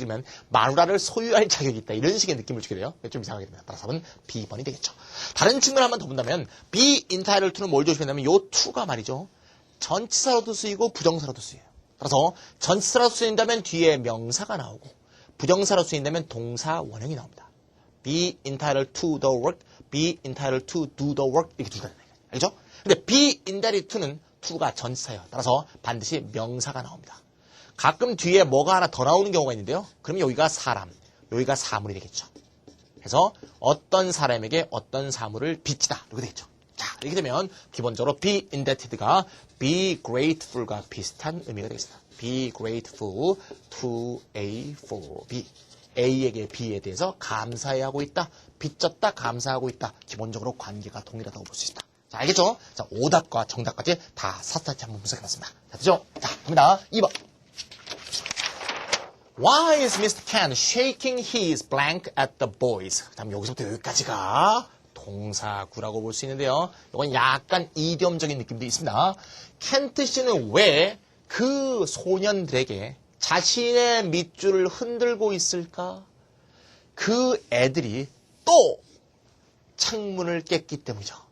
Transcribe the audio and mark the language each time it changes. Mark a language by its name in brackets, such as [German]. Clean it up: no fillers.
[Korean] 그러면 마누라를 소유할 자격이 있다. 이런 식의 느낌을 주게 돼요. 좀 이상하게 됩니다. 따라서 답은 B번이 되겠죠. 다른 측면을 한번 더 본다면 be entitled to는 뭘 조심해야 되냐면 요 to가 말이죠. 전치사로도 쓰이고 부정사로도 쓰여요. 따라서 전치사로 쓰인다면 뒤에 명사가 나오고 부정사로 쓰인다면 동사 원형이 나옵니다. [English] be entitled to the work, be entitled to do the work [Korean] 이렇게 둘 다 되는 거예요. 알죠? 근데 be indebted to는 to가 전치사예요. 따라서 반드시 명사가 나옵니다. 가끔 뒤에 뭐가 하나 더 나오는 경우가 있는데요. 그러면 여기가 사람, 여기가 사물이 되겠죠. 그래서 어떤 사람에게 어떤 사물을 빚지다 이렇게 되겠죠. 자, 이렇게 되면 기본적으로 be indebted가 be grateful과 비슷한 의미가 되겠습니다. [English] be grateful to A for B. [Korean] A에게 B에 대해서 감사해야 하고 있다. 빚졌다, 감사하고 있다. 기본적으로 관계가 동일하다고 볼 수 있습니다. 자, 알겠죠? 자, 오답과 정답까지 다 샅샅이 한번 분석해봤습니다. 자, 되죠? 자, 갑니다. 2번. [English] Why is Mr. Ken shaking his blank at the boys? [Korean] 자, 여기서부터 여기까지가 동사구라고 볼 수 있는데요. 이건 약간 이디엄적인 느낌도 있습니다. 켄트 씨는 왜 그 소년들에게 자신의 밑줄을 흔들고 있을까? 그 애들이 또 창문을 깼기 때문이죠.